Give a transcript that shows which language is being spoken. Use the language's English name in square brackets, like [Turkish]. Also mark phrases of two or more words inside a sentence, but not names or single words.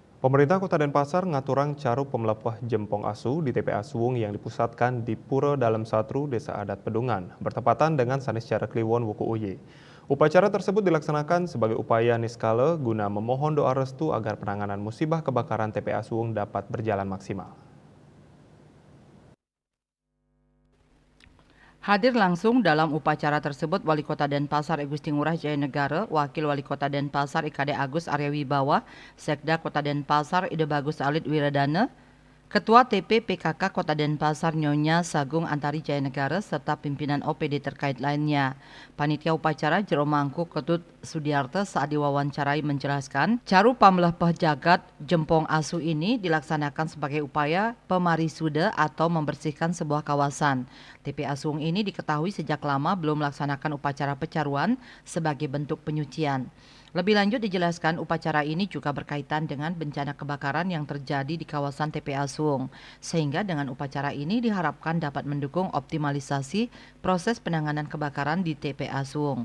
[Indonesian] Pemerintah Kota Denpasar ngaturang caru pemelepah Jempong Asu di TPA Suwung yang dipusatkan di Pura Dalam Satru, Desa Adat Pedungan, bertepatan dengan Saniscara Kliwon Wuku Uye. Upacara tersebut dilaksanakan sebagai upaya niskala guna memohon doa restu agar penanganan musibah kebakaran TPA Suwung dapat berjalan maksimal. Hadir langsung dalam upacara tersebut Wali Kota Denpasar Gusti Ngurah Jaya Negara, Wakil Wali Kota Denpasar IKD Agus Arya Wibawa, Sekda Kota Denpasar Ide Bagus Alit Wiradana, Ketua TP PKK Kota Denpasar Nyonya Sagung Antari Jaya Negara serta pimpinan OPD terkait lainnya. Panitia upacara Jero Mangku Ketut Sudiarto saat diwawancarai menjelaskan, caru pamlehpeh jagat Jempong Asu ini dilaksanakan sebagai upaya pemarisuda atau membersihkan sebuah kawasan. TPA Suwung ini diketahui sejak lama belum melaksanakan upacara pecaruan sebagai bentuk penyucian. Lebih lanjut dijelaskan upacara ini juga berkaitan dengan bencana kebakaran yang terjadi di kawasan TPA Suwung, sehingga dengan upacara ini diharapkan dapat mendukung optimalisasi proses penanganan kebakaran di TPA Suwung.